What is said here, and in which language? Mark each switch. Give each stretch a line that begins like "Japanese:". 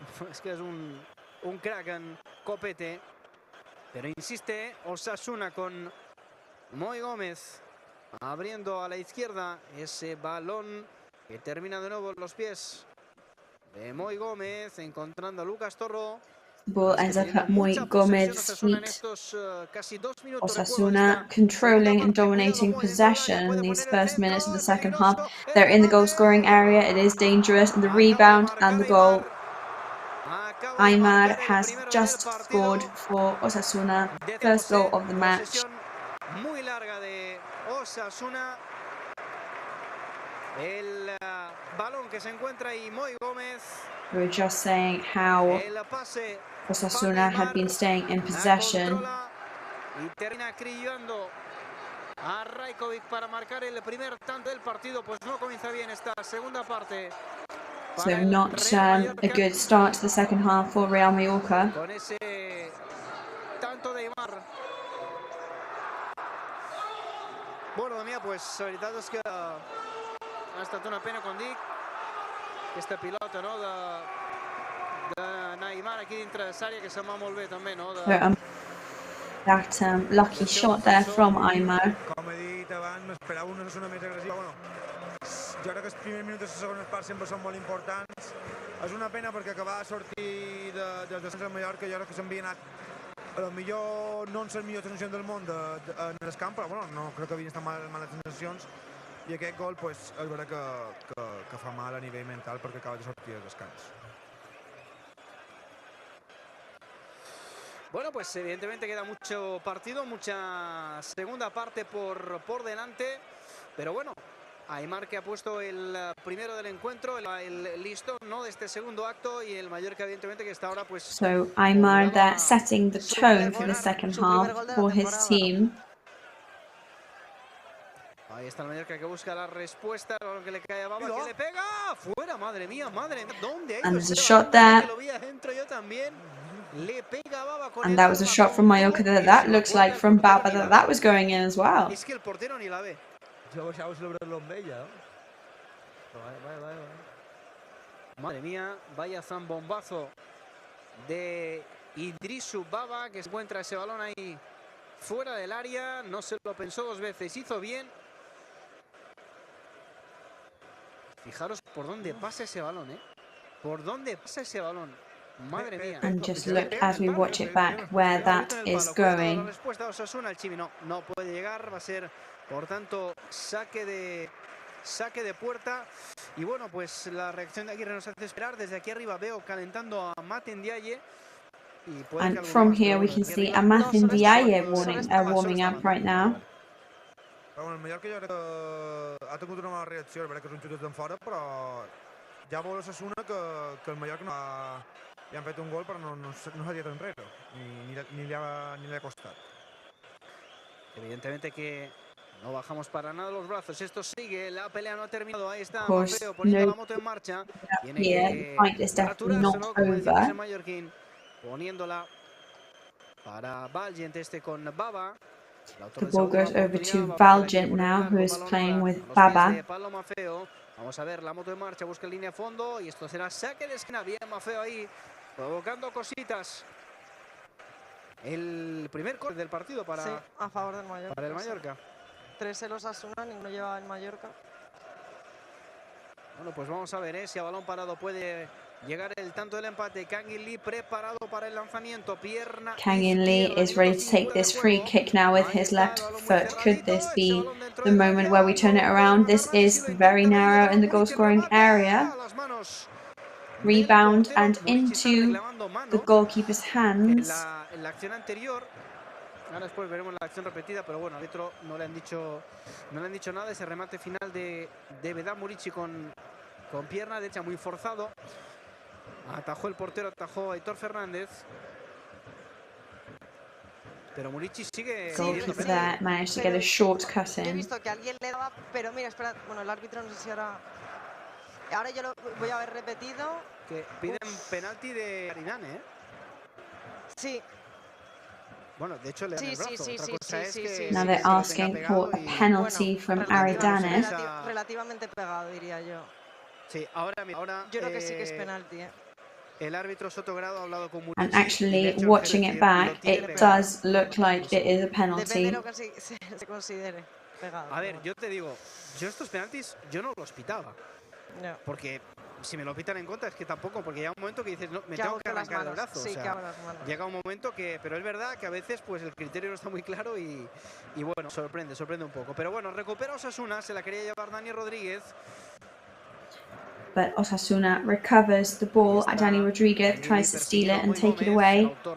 Spanish: Es que es un crack en Copete. Pero insiste Osasuna con Moy Gómez abriendo a la izquierda ese balón que termina de nuevo en los pies de Moy Gómez, encontrando a Lucas Torro.
English: The ball ends up at Moy Gómez's feet. Osasuna controlling and dominating possession these first minutes of the second half. They're in the goal-scoring area. It is dangerous. And the rebound and the goal. Aimar has just scored for Osasuna. First goal of the match.
Spanish: Muy larga de Osasuna. El balón que se encuentra ahí Moy Gómez.
English: We were just saying how Osasuna had been staying in possession.
Spanish: Y termina acribillando a Rajkovic para marcar el primer tanto del partido. Pues no comienza bien esta segunda parte.
English: So not a good start to the second half for Real Mallorca.
Spanish: Con ese tanto de Aimar.
Catalan: Bueno, Damià, pues la veritat és que ha estat una pena, com dic, aquesta pilota, no, de Neymar aquí dintre de l'àrea, que se'n va molt bé també, no?
English: That lucky shot there from Aimar.
Catalan: Com he dit abans, m'esperava una zona més agressiva. Bueno, jo crec que els primers minuts de la segona part sempre són molt importants. És una pena perquè acabar de sortir del descens de Mallorca, jo crec que s'havia anat a lo millor no en les millors sensacions del món en el camp, però bueno, no crec que havien estat males sensacions i aquest gol pues, és veritat que fa mal a nivell mental perquè acaba de sortir del descans.
Spanish: Bueno, pues evidentemente queda mucho partido, mucha segunda parte por delante, pero bueno, Aimar que ha puesto el primero del encuentro, el listón, ¿no?, de este segundo acto, y el Mallorca evidentemente que está ahora pues...
English: So Aimar there setting the tone for the second half for his team.
Spanish: Ahí está el Mallorca que busca la respuesta, lo que le cae a Baba, que le pega, fuera, madre mía, ¿dónde?
English: And there's a shot there.
Spanish: Que lo vi adentro yo también. Le pega a Baba con
English: And that was a shot from Mallorca that looks like from Baba that was going in as well.
Spanish: Es que el portero ni la ve.
Catalan: Jo baixava a celebrar-lo amb ella, no?
Spanish: Madre mía, vaya zambombazo de Idrisu Baba, que se encuentra ese balón ahí fuera del área, no se lo pensó dos veces, hizo bien. Fijaros por dónde pasa ese balón, ¿eh? Por dónde pasa ese balón. Madre mía.
English: And just look as we watch it back where that is going.
Spanish: La respuesta de Osasuna, el Chimi no puede llegar, va a ser por tanto saque de puerta. Y bueno, pues la reacción de Aguirre nos hace esperar. Desde aquí arriba veo calentando a Maten Diaye,
English: And from here we can see Amath Ndiaye warming up right now.
Catalan: Però el Mallorca jo crec que ha tingut una mala reacció, és veritat que és un xut des d'en fora, però ja veu l'Osasuna que el Mallorca li han fet un gol però no s'ha tirat enrere, ni li ha costat.
Spanish: Evidentemente que no bajamos para nada los brazos. Esto sigue, la pelea no ha terminado. Ahí está Mateo poniendo la moto en marcha. Tiene que raturarse, ¿no? Como decimos en mallorquín. Poniéndola para Valiant con Baba.
English: The ball goes over to Valiant now, who is playing with Baba.
Spanish: Vamos a ver la moto en marcha, busca línea a fondo y esto será saque de esquina. Bien Mafeo ahí, provocando cositas. El primer corte del partido para, sí, a favor del Mallorca. Para el Mallorca. 3 el Osasuna, ninguno lleva el Mallorca. Bueno, pues vamos a ver si a balón parado puede llegar el tanto del empate. Kang In Lee preparado para el lanzamiento. Pierna.
English: Kang In Lee is ready to take this free kick now with his left foot. Could this be the moment where we turn it around? This is very narrow in the goal scoring area. Rebound and into the goalkeeper's hands.
Spanish: En la acción anterior. Ahora después veremos la acción repetida, pero bueno, al árbitro no le han dicho nada. Ese remate final de Vedat Murici con pierna derecha muy forzado. Atajó el portero, atajó a Aitor Fernández. Pero Murici sigue.
English: Goalkeeper there managed to get a short cut in.
Spanish: He visto que alguien le daba, pero mira, espera, bueno, el árbitro no sé si ahora. Ahora yo lo voy a ver repetido. Que piden penalti de Aridane, ¿eh? Sí. Bueno, de hecho le dan el brazo. Sí.
English: Now they're asking for a penalty from Aridane.
Spanish: Relativamente pegado, diría yo. Sí, ahora yo creo que sí que es penalti, ¿eh? El árbitro Sotogrado ha hablado con Murici.
English: And actually, watching it back, it does look like it is a penalty.
Spanish: Depende de lo que se considere pegado. A ver, yo te digo, yo estos penaltis yo no los pitaba. No. Porque si me lo pitan en contra es que tampoco, porque llega un momento que dices, no, me tengo que arrancar el brazo. Sí, o sea, llega un momento que, pero es verdad que a veces pues el criterio no está muy claro y bueno, sorprende un poco. Pero bueno, recupera Osasuna, se la quería llevar Dani Rodríguez.
English: But Osasuna recovers the ball.
Spanish: Dani Rodríguez tries to steal it and take it away.